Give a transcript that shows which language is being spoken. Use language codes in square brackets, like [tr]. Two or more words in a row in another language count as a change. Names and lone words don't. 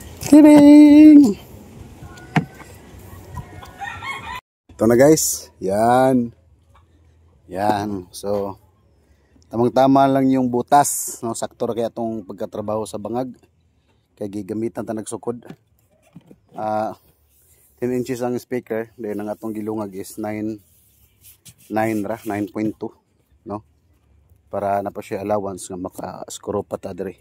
[tl] living. Ito na guys. Yan. Yan. So, tamang-tama lang yung butas. No? [ceb] Sakto ra kaya itong pagkatrabaho sa bangag. Kaya gigamitan ta nagsukod. [tl] 10 inches ang speaker. [ceb] Then ang atong gilungag is 9.2. No? Para na pa siya allowance nga maka-screw pa ta diri.